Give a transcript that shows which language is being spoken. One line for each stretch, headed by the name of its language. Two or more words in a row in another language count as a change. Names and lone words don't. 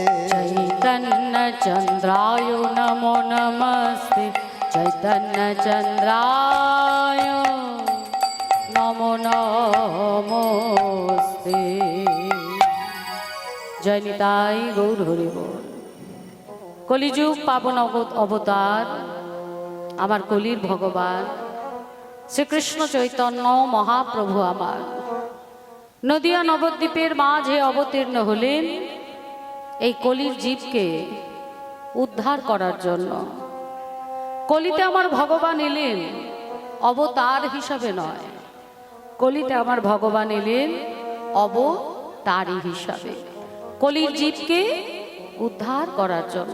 Sanskrit: चैतन्यचन्द्राय नमो नमस्ते चैतन्यचन्द्राय नमो नमस्ते जय निताई गौर हरि बोल।
Bangla: কলিযুগ পাবন অবতার আমার কলির ভগবান শ্রীকৃষ্ণ চৈতন্য মহাপ্রভু আমার নদিয়া নবদ্বীপের মাঝে অবতীর্ণ হলেন এই কলির জীবকে উদ্ধার করার জন্য। কলিতে আমার ভগবান এলেন অবতার হিসাবে নয়, কলিতে আমার ভগবান এলেন অবতারী হিসাবে, কলির জীবকে উদ্ধার করার জন্য।